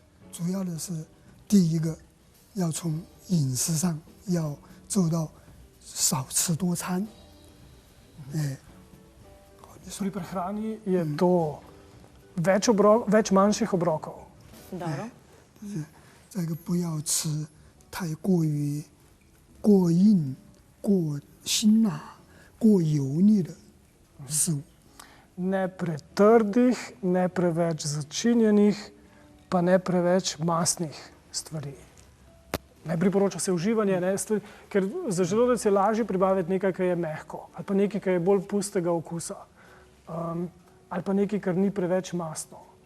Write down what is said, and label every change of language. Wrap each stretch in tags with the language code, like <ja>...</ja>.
<zh>主要的是第一个，要从饮食上要做到少吃多餐。</zh> <sl>Pri prehrani je to več manjših obrokov. Dobro.</sl> <zh>这个不要吃太过于过硬、过辛辣、过油腻的食物。</zh> <sl>Ne pretrdih, ne preveč začinjenih, pa ne preveč mastnih stvari. Ne priporoča se uživanje, ker za želodec je lažje pribaviti nekaj, kar je mehko, ali pa nekaj, kar je bolj pustega okusa, ali pa nekaj, kar ni preveč mastno.</sl>